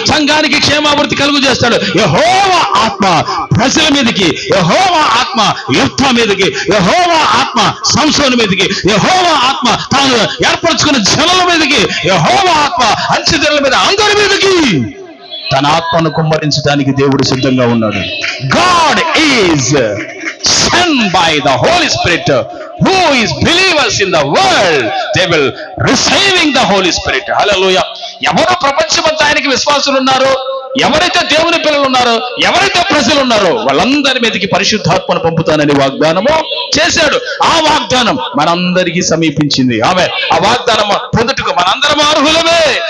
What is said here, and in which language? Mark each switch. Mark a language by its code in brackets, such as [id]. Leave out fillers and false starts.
[te] సంఘానికి క్షేమాభివృద్ధి కలుగు చేస్తాడు. యెహోవా ఆత్మ ప్రజల మీదకి, యెహోవా ఆత్మ యూదా మీదకి, యెహోవా ఆత్మ సంసోను మీదకి, యెహోవా ఆత్మ తాను ఏర్పరచుకున్న జనుల మీదకి, యెహోవా ఆత్మ అంచెజనుల మీద అందరి మీదకి తన ఆత్మను కుమ్మరించడానికి దేవుడు సిద్ధంగా ఉన్నాడు. [en] God is sent by the Holy Spirit. Who is believers in the world, they will receiving the Holy Spirit. Hallelujah. [te] ఎవరు ప్రపంచమంతా ఆయనకి విశ్వాసులు ఉన్నారో, ఎవరైతే దేవుని పిల్లలు ఉన్నారో, ఎవరైతే ప్రజలు ఉన్నారో వాళ్ళందరి మీదకి పరిశుద్ధాత్మను పంపుతానని వాగ్దానము చేశాడు. ఆ వాగ్దానం మనందరికీ సమీపించింది. ఆ వాగ్దానం పొందుటకు మనందరం అర్హులమే.